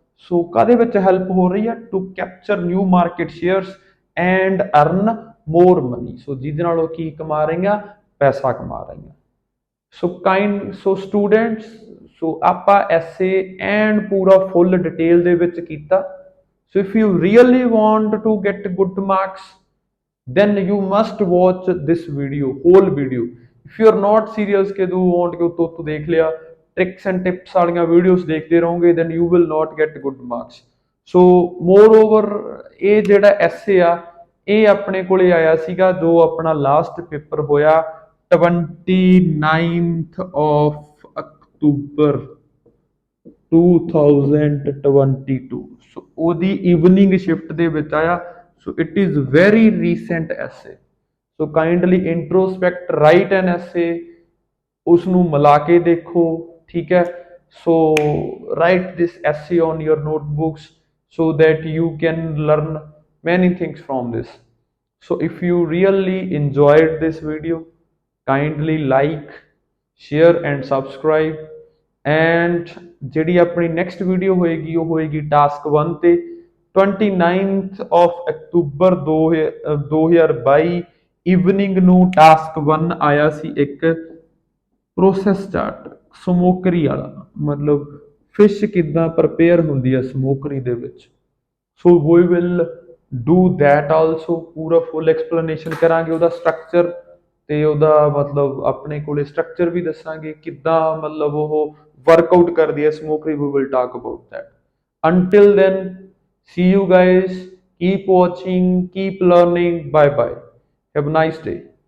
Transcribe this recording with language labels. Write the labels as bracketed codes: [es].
[pa] ਸੋ ਕਾਹਦੇ ਵਿੱਚ ਹੈਲਪ ਹੋ ਰਹੀ ਹੈ, [en] to capture new market shares and earn more money, [pa] ਸੋ ਜਿਹਦੇ ਨਾਲ ਉਹ ਕੀ ਕਮਾ ਰਹੀਆਂ, ਪੈਸਾ ਕਮਾ ਰਹੀਆਂ। ਸੋ ਸਟੂਡੈਂਟਸ, ਸੋ ਆਪਾਂ ਐਸੇ ਐਂਡ ਪੂਰਾ ਫੁੱਲ ਡਿਟੇਲ ਦੇ ਵਿੱਚ ਕੀਤਾ। [en] So if you really want to get good marks then you must watch this video, whole video। if you are not serious ਕਿ ਤੂੰ want [pa] ਕਿ ਉੱਤੋਂ ਦੇਖ ਲਿਆ, [en] tricks and tips ਵਾਲੀਆਂ videos [pa] ਦੇਖਦੇ ਰਹੋਗੇ [en] then you will not get good marks। [pa] so moreover ਇਹ ਜਿਹੜਾ ਐਸੇ ਆ ਇਹ ਆਪਣੇ ਕੋਲੇ ਆਇਆ ਸੀਗਾ ਜੋ ਆਪਣਾ ਲਾਸਟ ਪੇਪਰ ਹੋਇਆ 29th of October 2022। ਸੋ ਉਹਦੀ ਈਵਨਿੰਗ ਸ਼ਿਫਟ ਦੇ ਵਿੱਚ ਆਇਆ। [en] So it is very recent essay। So kindly introspect, write an essay, [pa] ਉਸਨੂੰ ਮਿਲਾ ਕੇ ਦੇਖੋ, ਠੀਕ ਹੈ। [en] So write this essay on your notebooks so that you can learn many things from this। So if you really enjoyed this video, kindly like, share and subscribe। [pa] and ਜਿਹੜੀ ਆਪਣੀ next video ਹੋਏਗੀ ਉਹ ਹੋਏਗੀ task 1 ਤੇ 29th of October 2022 evening ਨੂੰ task 1 ਆਇਆ ਸੀ ਇੱਕ process chart ਸਮੋਕਰੀ ਵਾਲਾ, ਮਤਲਬ ਫਿਸ਼ ਕਿੱਦਾਂ ਪ੍ਰਪੇਅਰ ਹੁੰਦੀ ਹੈ ਸਮੋਕਰੀ ਦੇ ਵਿੱਚ। [en] so we will do that also, [pa] ਪੂਰਾ ਫੁੱਲ ਐਕਸਪਲੇਨੇਸ਼ਨ ਕਰਾਂਗੇ ਉਹਦਾ ਸਟਰਕਚਰ ਤੇ ਉਹਦਾ ਮਤਲਬ ਆਪਣੇ ਕੋਲੇ ਸਟਰਕਚਰ ਵੀ ਦੱਸਾਂਗੇ ਕਿੱਦਾਂ ਮਤਲਬ ਉਹ ਵਰਕਆਊਟ ਕਰਦੀ ਹੈ ਸਮੋਕਰੀ। [en] We will talk about that. until then, see you guys, keep watching, keep learning, bye bye, have a nice day।